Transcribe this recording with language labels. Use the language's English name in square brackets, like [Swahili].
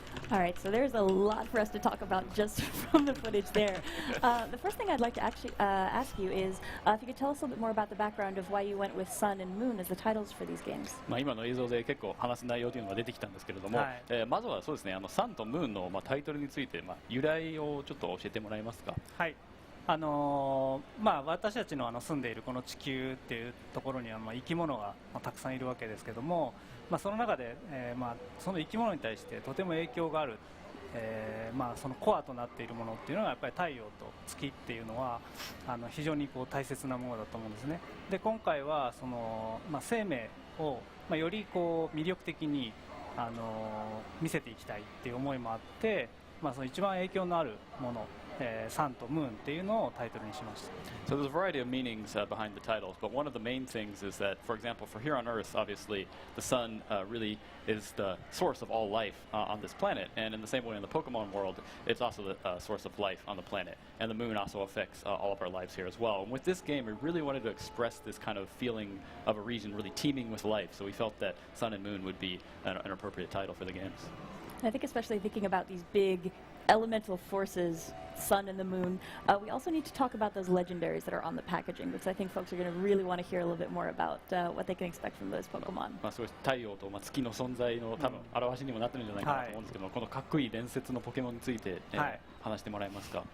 [English] All right, so there's a lot for us to talk about just from the footage there. The first thing I'd like to actually ask you is if you could tell us a little bit more about the background of why you went with Sun and Moon as the titles for these games. [Japanese] 今の映像で結構話す内容というのが出てきたんですけれども、まずはそうですね、サンとムーンのタイトルについて由来をちょっと教えてもらえますか。はい。私たちの住んでいるこの地球っていうところには生き物がたくさんいるわけですけども、その中で、その生き物に対してとても影響がある、そのコアとなっているものっていうのがやっぱり太陽と月っていうのは非常に大切なものだと思うんですね。で今回はその、生命を、より魅力的に見せていきたいっていう思いもあって、その一番影響のあるものサンとムーンっていうのをタイトルにしました。 [English] So there's a variety of meanings behind the titles, but one of the main things is that, for example, for here on Earth, obviously, the sun really is the source of all life on this planet, and in the same way in the Pokemon world, it's also the source of life on the planet, and the moon also affects all of our lives here as well. And with this game, we really wanted to express this kind of feeling of a region really teeming with life, so we felt that Sun and Moon would be an appropriate title for the games. I think especially thinking about these big elemental forces, sun and the moon, we also need to talk about those legendaries that are on the packaging, because I think folks are going to really want to hear a little bit more about what they can expect from those Pokemon. [Japanese] そういう太陽と月の存在の多分表しにもなってるんじゃないかなと思うんですけど、このかっこいい伝説のポケモンについて、話してもらえますか。